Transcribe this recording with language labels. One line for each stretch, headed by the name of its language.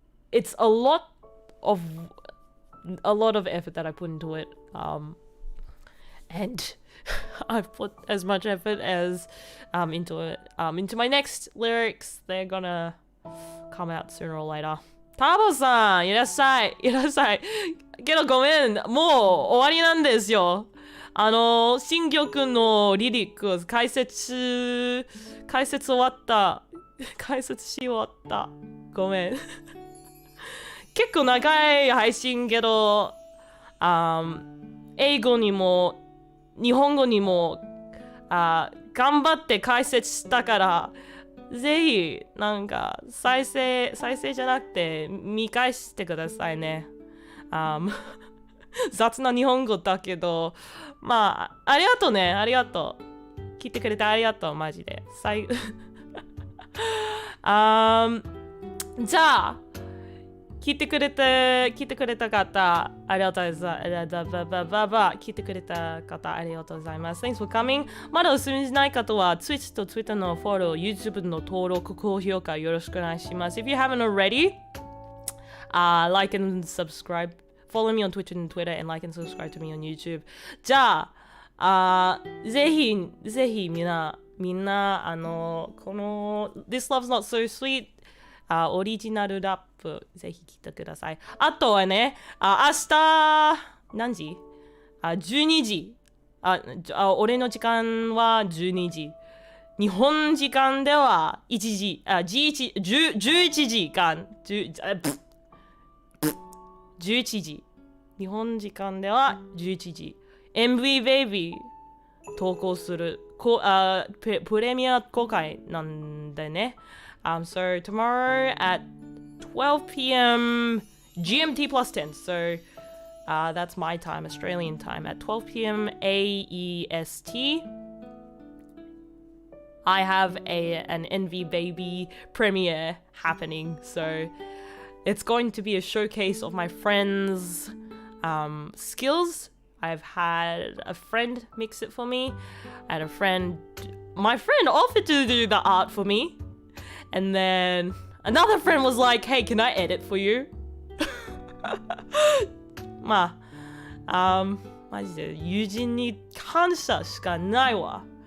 English: It's a lot of effort that I put into it, and I've put as much effort as into it. Into my next lyrics. They're gonna come out sooner or later.
Japanese: タボさん、いらっしゃい。いらっしゃい。けどごめん、もう終わりなんですよ。新曲のリリック解説終わった。解説し終わった。ごめん。結構長い配信けど、英語にも日本語にも頑張って解説したから、ぜひなんか再生じゃなくて見返してくださいね。雑な日本語だけど、まあありがとうね、ありがとう。聞いてくれてありがとう、マジで。じゃあ聞いてくれた方、ありがとうございます。聞いてくれた方、ありがとうございます。
English: Thanks for coming.
Japanese: まだお済みじゃない方は、Twitch と Twitter のフォロー、YouTube の登録、高評価よろしくお願いします。
English: If you haven't already, like and subscribe. Follow me on Twitch and Twitter and like and subscribe to me on YouTube.
Japanese: じゃあ、ぜひみんな、この This Love's Not So Sweetオリジナルラップぜひ聴いてください。あとはね、明日何時？12時。俺の時間は12時。日本時間では1時、11時間。 11時。日本時間では11時。 MV Baby 投稿する。プレミア公開なんでね。
English: So tomorrow at 12 p.m. GMT plus 10. So that's my time, Australian time. At 12 p.m. AEST, I have an NV Baby premiere happening. So it's going to be a showcase of my friends' skills. I've had a friend mix it for me. I had my friend offered to do the art for me. And then another friend was like, hey, can I edit for you?
Japanese: まあ、マジで友人に感謝しかないわ。